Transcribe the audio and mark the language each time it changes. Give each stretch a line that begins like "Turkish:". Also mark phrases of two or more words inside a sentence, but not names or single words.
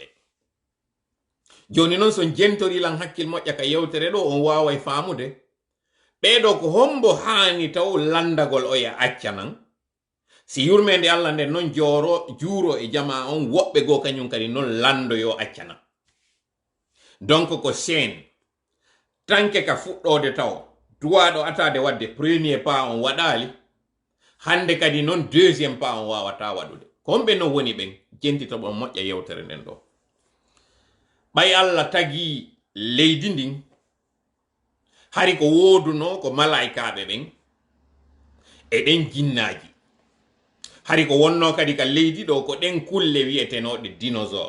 Fula: Joni noon so jentori lan hakkil moƴƴa ka yewtere ɗo on waway faamude ɓeɗo ko hombo haani taw landagol oya acca nan si yurmede Allah nde noon juuro e jama on woɓɓe go kañum kadi noon landoyo acca nan. Donc ko chaine tanke ka fuɗɗode taw duwaɗo atade wadde
French: premier pas
Fula: on waɗali hande kadi noon
French: deuxième pas
Fula: on wawata waɗude ko homɓe no woni ɓen jentitoɓon moƴƴa yewtere nden ɗo. ɓay Allah tagi leydi ndin hari ko woduno ko malaikaɓe ɓen e ɗen jinnaji, hari ko wonno kadi ka leydi ɗo ko ɗen kulle wiyetenoɗe dinosaure.